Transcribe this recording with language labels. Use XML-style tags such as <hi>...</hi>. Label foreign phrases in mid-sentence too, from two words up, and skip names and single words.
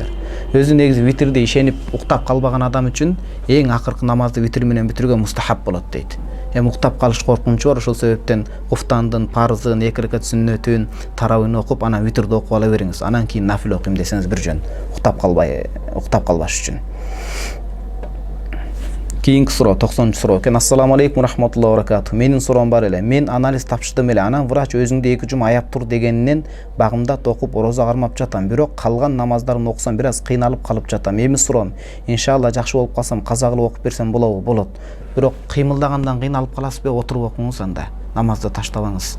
<ky>Өзү негизи витрди ишенип уктап калбаган адам үчүн эң акыркы намазды витр менен бүтүргө мустахаб болот дейт. Эми уктап калыш коркунучу бар, ошол себептен куфтандын парызын, 2 ракат сүннөтүн, таравыйны окуп, анан витрди окуп ала бериңиз. Анан кийин нафил окуйм десеңиз бир жөн. Уктап калбаш үчүн. Кийинки суроо, 90-чы суроо экен.</ky> <ar>السلام عليكم ورحمة الله وبركاته.</ar> <ky>Менин суроом бар эле. Мен анализ тапшырдым эле. Анан врач өзүңдү 2 жума аяп тур дегенинен багымдат окуп орозо кармап жатам. Бирок калган намаздарын окусам бир аз кыйналып калып жатам. Эми суроом, иншалла жакшы болуп калсам каза кылып окуп берсем болобу? Болот. Бирок кыймылдагандан кыйналып каласызбы? Отуруп окуңуз анда. Намазды таштабаңыз.</ky>